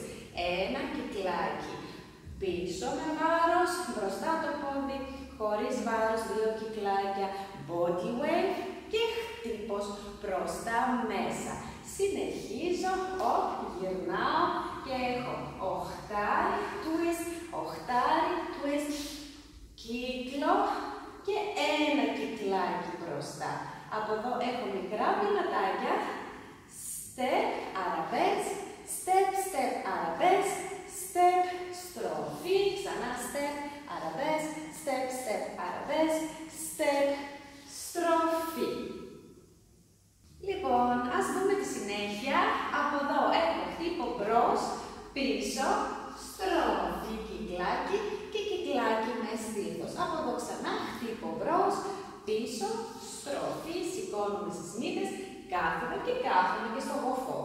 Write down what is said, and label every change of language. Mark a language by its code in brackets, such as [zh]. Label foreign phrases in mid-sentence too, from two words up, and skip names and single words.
[el] Ένα κυκλάκι πίσω με βάρος, μπροστά το πόδι, χωρίς βάρος, 2 κυκλάκια, [en] body wave [el] και χτύπος προς τα μέσα. Συνεχίζω, γυρνάω και έχω οχτάρι twist, κύκλο και ένα κυκλάκι μπροστά. Από εδώ έχω μικρά βηματάκια, [en] step, arabesque, step, step, arabesque, step, [el] στροφή, ξανά [en] step, arabesque, step, step, arabesque, step, [el] στροφή. Λοιπόν, ας δούμε τη συνέχεια. Από εδώ έχω χτύπο μπρος, πίσω, στροφή, κυκλάκι και κυκλάκι με στήθος. Από εδώ ξανά χτύπο μπρος, πίσω, στροφή, σηκώνουμε στις μύτες, κάθομαι και στο γοφό.